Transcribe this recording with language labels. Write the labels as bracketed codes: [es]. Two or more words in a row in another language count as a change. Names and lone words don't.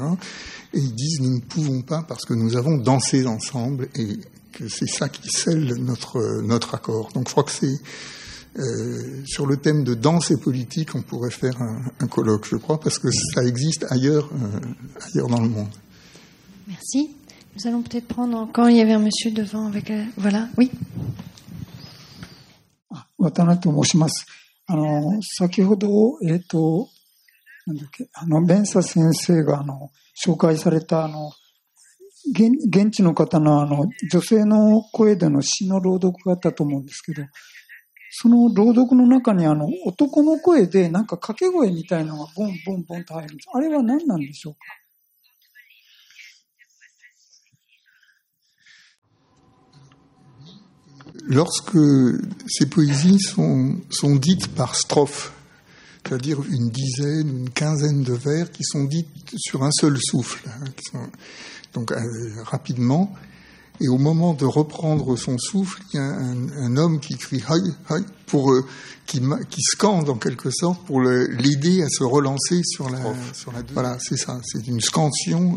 [fr] Et ils disent « nous ne pouvons pas parce que nous avons dansé ensemble » et que c'est ça qui scelle notre accord. Donc je crois que c'est sur le thème de danse et politique, on pourrait faire un colloque, je crois, parce que ça existe ailleurs dans le monde. Merci. Nous allons peut-être prendre encore, il y avait un monsieur devant avec... voilà, oui. [ja] 渡辺と申します。先ほど、なんだっけ、ベンサ先生が、紹介された、現地の方の、女性の声での詩の朗読があったと思うんですけど、その朗読の中に、男の声で、なんか掛け声みたいなのが、ボンボンボンと入るんです。あれは何なんでしょうか？ [fr] Lorsque ces poésies sont dites par strophe, c'est-à-dire une dizaine, une quinzaine de vers qui sont dites sur un seul souffle, donc rapidement, et au moment de reprendre son souffle, il y a un homme qui crie « Haï, haï » qui scande en quelque sorte pour l'aider à se relancer sur la voilà, c'est ça, c'est une scansion.